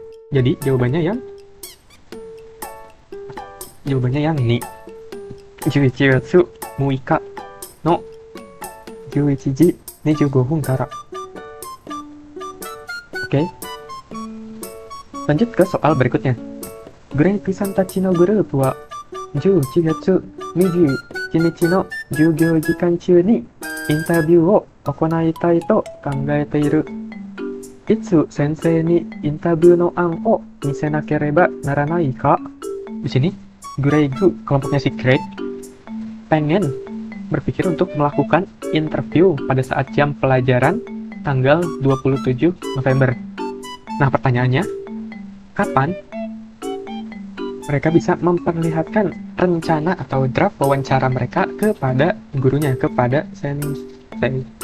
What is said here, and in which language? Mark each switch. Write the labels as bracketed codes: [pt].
[id] Jadi jawabannya yang ni. [ja] 11月6日の11時25分から. [id] Oke. Lanjut ke soal berikutnya. [ja] Grey-san tachi no group wa 11月21日の授業時間中にインタビューを行いたいと考えている。いつ先生にインタビューの案を見せなければならないか? [id] Di sini, Greg, kelompoknya si Greg, pengen berpikir untuk melakukan interview pada saat jam pelajaran tanggal 27 November. Nah, pertanyaannya, kapan mereka bisa memperlihatkan rencana atau draft wawancara mereka kepada gurunya, kepada sensei.